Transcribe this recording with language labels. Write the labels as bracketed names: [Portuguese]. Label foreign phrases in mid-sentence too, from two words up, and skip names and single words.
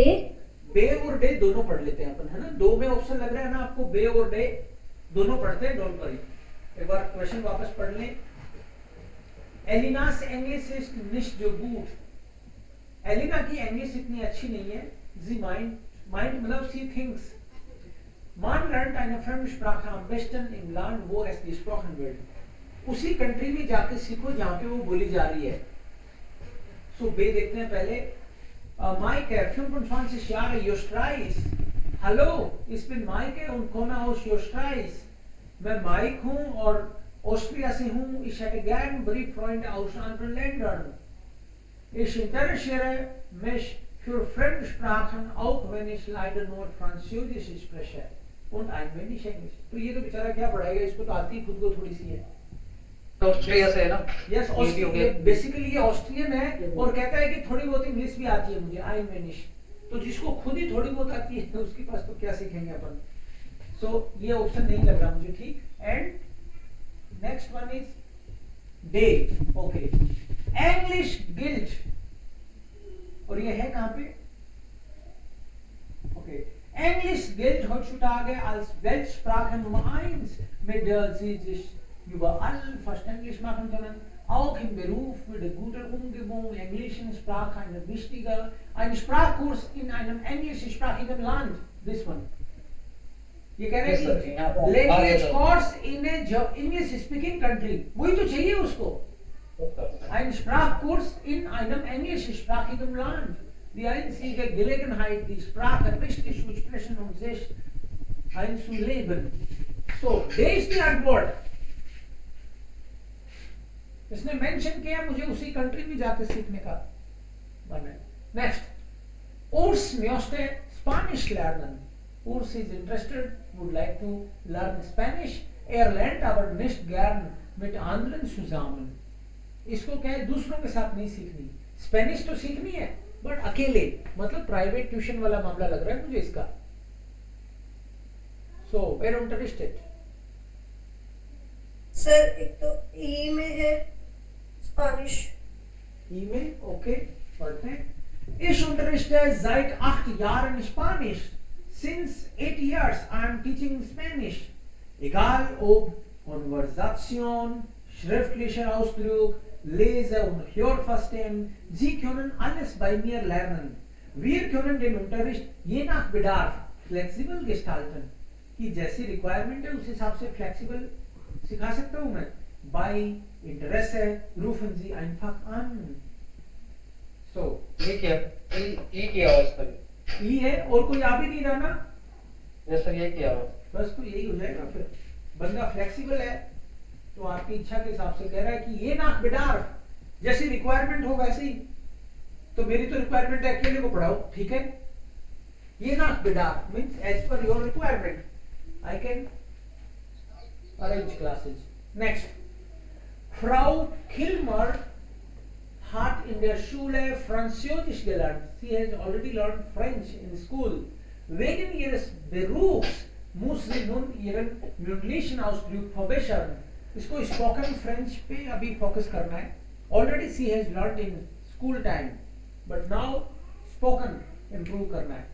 [Hindi] और डे दोनों पढ़ लेते हैं अपन, है ना. दो में ऑप्शन लग रहा है ना आपको. बे और डे दोनों पढ़ते हैं. [English] don't worry. [Hindi] एक बार क्वेश्चन वापस पढ़ लें. [German] Elinas Englisch ist nicht so gut. [Hindi] एलिना की इंग्लिश इतनी अच्छी नहीं है. [German] Sie meint मतलब [English] she thinks [German] man lernt eine Fremdsprache am besten im Land, wo es gesprochen wird. [Hindi] उसी कंट्री में जाके सीखो जहाँ पे वो बोली जा रही है. सो बे देखते हैं पहले. [German] Maike, 25 Jahre, Österreich. Hallo, ich bin Maike und komme aus Österreich. [Hindi] मैं माइक हूँ और ऑस्ट्रिया से हूँ. [German] Ich hätte gern Brieffreunde aus anderen Ländern. Ich interessiere mich für Fremdsprachen, auch wenn ich leider nur Französisch spreche und ein wenig Englisch. [Hindi] तो ये तो बेचारा क्या पढ़ाएगा, इसको तो आती खुद को थोड़ी सी है. तो ऑस्ट्रिया से है ना. यस ऑस्ट्रिया बेसिकली ये ऑस्ट्रियन है और कहता है कि थोड़ी बहुत इंग्लिश भी आती है मुझे. [German] ein wenig. [Hindi] तो जिसको खुद ही थोड़ी बहुत आती है उसके पास तो क्या सीखेंगे अपन. सो ये ऑप्शन नहीं लग रहा मुझे ठीक. [English] एंड next one is day. Okay, [German] English gilt. [Hindi] और ये है कहाँ पे? [German] Okay, English gilt heutzutage als Weltsprache Nummer 1, mit der sie sich überall verständlich machen können. Auch im Beruf wird gute Umgebung englischen Sprache ein Sprachkurs in einem englischsprachigen Land. [English] This one. [Hindi] ये कह रहे [English] Yes, sir. यहाँ [Hindi] हैं पे लैंग्वेज आगे [English] course in a English speaking country, [Hindi] वही तो चाहिए उसको. [German] Ein Sprachkurs in einem englischsprachigen Land. Die einzige Gelegenheit, die Sprache richtig zu sprechen und sich einzuleben. So, der ist die Antwort. [Hindi] इसने मेंशन किया मुझे उसी कंट्री में जाके सीखने का मन है. नेक्स्ट, [German] Urs möchte Spanish lernen. [English] Urs is interested, would like to learn Spanish. [German] lernt aber nicht gern mit anderen zusammen. [Hindi] इसको क्या है, दूसरों के साथ नहीं सीखनी. स्पेनिश तो सीखनी है बट अकेले, मतलब [English] private tuition [Hindi] वाला मामला लग रहा है मुझे इसका. [English] so were interested. [Hindi] सर एक तो ई में है स्पेनिश. ई में ओके पढ़ते हैं. [German] Ich unterrichte seit 8 Jahren Spanisch. [English] Since 8 years I am teaching Spanish. [German] Egal ob Konversation, schriftlicher Ausdruck, Lese- und Hörverstehen, Sie können alles bei mir lernen. Wir können den Unterricht je nach Bedarf flexibel gestalten. [Hindi] कि जैसी रिक्वायरमेंट है उस हिसाब से फ्लेक्सिबल सिखा सकता हूँ मैं. [German] Bei Interesse rufen Sie einfach an. So, [Hindi] ये क्या ई किया हुआ इस पर. ई है और कोई आ भी नहीं रहा ना. यस सर, ये किया हुआ. बस तो यही हो जाएगा. फिर बंदा फ्लेक्सिबल है तो आपकी इच्छा के हिसाब से कह रहा है कि [German] je nach Bedarf, [Hindi] जैसी रिक्वायरमेंट हो वैसे ही. तो मेरी तो रिक्वायरमेंट है अकेले को पढ़ाओ, ठीक है. [German] je nach Bedarf [English] means as per your requirement I can arrange classes. [Hindi] नेक्स्ट, [German] Frau Kilmer hat in der Schule Französisch gelernt. [English] Sie has already learned French in school. [German] Wegen ihres Berufs muss sie nun ihren mündlichen Ausdruck verbessern. [Hindi] इसको [English] spoken French [Hindi] पे अभी फोकस करना है. [English] already she has learn in school time but now spoken improve [Hindi] करना है.